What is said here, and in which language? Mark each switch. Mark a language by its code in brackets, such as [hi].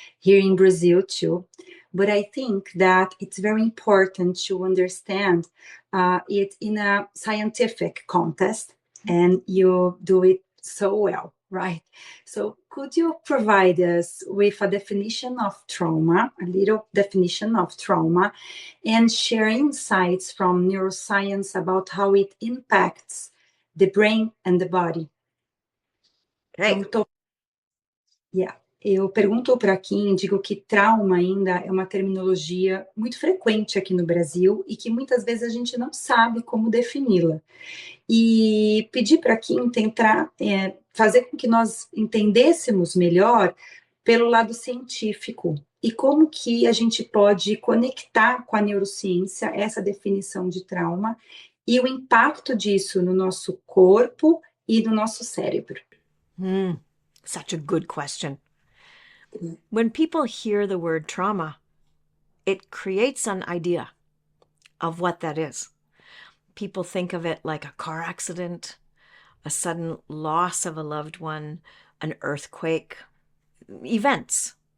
[en] Here in Brazil too. But I think that it's very important to understand it in a scientific context, and you do it so well, right? So could you provide us with a definition of trauma, a little definition of trauma, and share insights from neuroscience about how it impacts the brain and the body? Okay. [pt] Eu pergunto para Kim, digo que trauma ainda é uma terminologia muito frequente aqui no Brasil e que muitas vezes a gente não sabe como defini-la. E pedir para Kim tentar fazer com que nós entendêssemos melhor pelo lado científico e como que a gente pode conectar com a neurociência essa definição de trauma e o impacto disso no nosso corpo e no nosso cérebro. [en] Such a good question. When people hear the word trauma, it creates an idea of what that is. People think of it like a car accident, a sudden loss of a loved one, an earthquake, events.